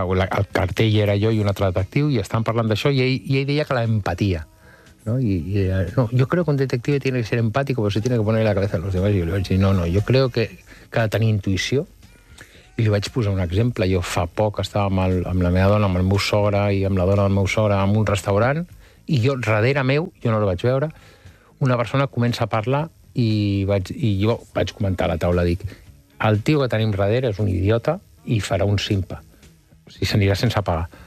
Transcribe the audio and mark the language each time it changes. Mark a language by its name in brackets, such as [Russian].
[Catalan] El cartell era jo i un altre detectiu i estàvem parlant d'això i ell deia que l'empatia. No? [Spanish] No, yo creo que un detective tiene que ser empático, pero se tiene que poner la cabeza a los demás. Y yo le vaig dir, no, yo creo que [Catalan] ha de tenir intuïció. I li vaig posar un exemple. Jo fa poc estava amb la meva dona, amb el meu sogre i amb la dona del meu sogre en un restaurant i jo, darrere meu, jo no la vaig veure, una persona comença a parlar i jo vaig comentar a la taula, dic, el tio que tenim darrere és un idiota i farà un simpa, o sigui, s'anirà sense pagar.